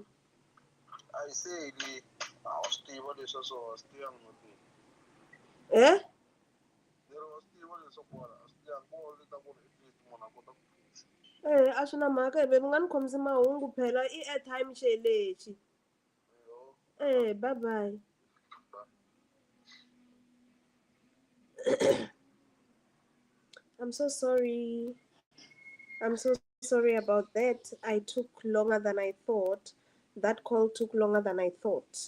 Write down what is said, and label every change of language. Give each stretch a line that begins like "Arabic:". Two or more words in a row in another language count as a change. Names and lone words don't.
Tsonga: A yi se yi a swi tiva leswi swo swi tiva ni swi tiva leswaku a swi tiva ku leta ku ri
English: at least
Tsonga: munhu a kota ku a swi na mhaka hi mi nga ni khomisi mahungu phela i airtime xe lexi.
English: Bye bye. I'm so sorry. I'm so sorry about that. I took longer than I thought. That call took longer than I thought.